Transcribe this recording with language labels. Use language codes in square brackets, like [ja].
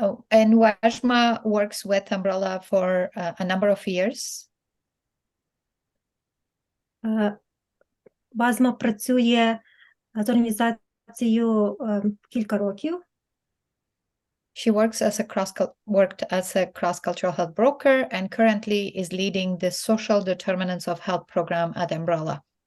[en] And Wajma works with Umbrella for a number of years. [uk] Вазма працює з організацією кілька років. [en] She worked as a cross-cultural health broker and currently is leading the social determinants of health program at Umbrella.